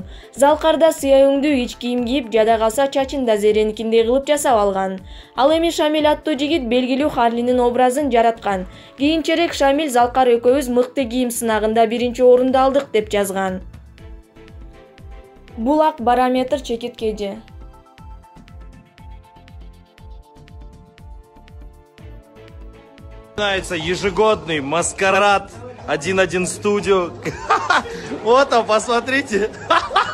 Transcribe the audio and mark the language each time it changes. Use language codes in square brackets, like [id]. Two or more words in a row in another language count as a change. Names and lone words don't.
[ky] Залкар да сыя өңдүү ич кийим кийип, жада калса чачын да Зереникиндей кылып жасап алган. Ал эми Шамиль аттуу жигит белгилүү Харлинин образын жараткан. Кийинчерээк Шамиль Залкар экөөбүз мыкты кийим сынагында биринчи орунду алдык деп жазган. Булак барометр чекиткеji. [ru] Начинается ежегодный маскарад 1-1 студио. Вот он, посмотрите.